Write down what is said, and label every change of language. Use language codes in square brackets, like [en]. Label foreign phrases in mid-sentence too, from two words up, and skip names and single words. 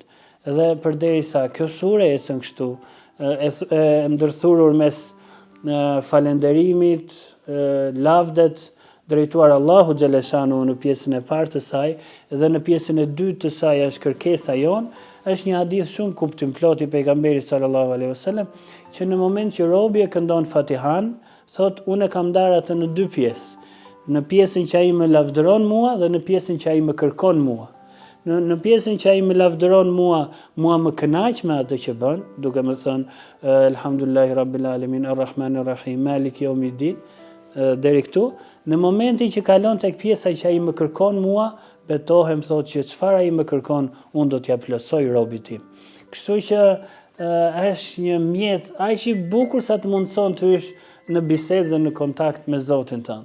[sq] Dhe përderisa kjo sure ecën kështu, e ndërthurur mes falënderimit, lavdet, drejtuar Allahu xhaleshanu në pjesën e parë të saj dhe në pjesën e dytë të saj është kërkesa jon, është një hadith shumë kuptimplot i pejgamberit [ar] صلى الله عليه وسلم [sq] që në moment që robi e këndon Fatihan, thot unë kam ndarë atë në dy pjesë. Në pjesën që ai më lavdëron mua dhe në pjesën që ai më kërkon mua. Në pjesën që ai më lavdëron mua më kënaq me atë që bën, duke më thënë [ar] الحمد لله رب العالمين الرحمن الرحيم مالك يوم الدين [sq] deri këtu. Në momentin që kalon tek pjesa që ai më kërkon mua, betohem thot që çfarë ai më kërkon, unë do t'ja plotësoj robit tim. Kështu që është një mjet aq i bukur sa të mundson të hysh në bisedë dhe në kontakt me Zotin tënd.